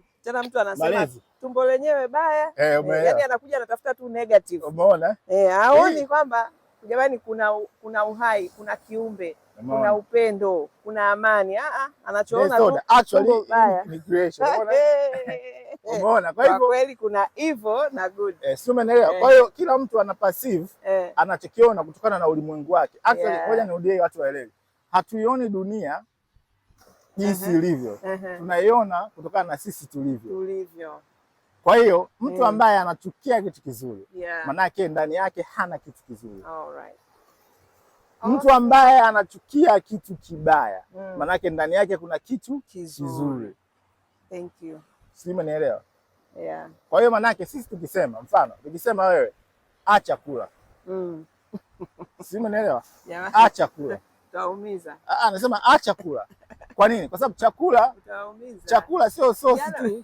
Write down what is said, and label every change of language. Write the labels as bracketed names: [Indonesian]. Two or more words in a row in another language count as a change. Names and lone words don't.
[Swahili] tena mtu anasema tumbo lenyewe baya. Yaani anakuja anatafuta tu negative. Umeona? Haoni kwamba jamani kuna uhai, kuna kiumbe, kuna upendo, kuna amani. Anachoona actually ni creation. Umeona? Kwa hivyo kweli kuna evil na good. Sio, umeelewa? Kwa hiyo kila mtu ana perceive anachokiona kutokana na ulimwengu wake. Actually ngoja nirudie watu waelewe. Hatuioni dunia jinsi ilivyo. Tunaiona kutokana na sisi tulivyo. Kwa hiyo mtu ambaye anachukia kitu kizuri, manake ndani yake hana kitu kizuri. Mtu ambaye anachukia kitu kibaya, manake ndani yake kuna kitu kizuri. [English] Thank you. [Swahili] Sio, umeelewa? Kwa hiyo manake sisi tukisema wewe acha kula. Sio, umeelewa? Acha kula. Utaumiza. Anasema acha kula. Kwa nini? Kwa sababu chakula sio sosi tu.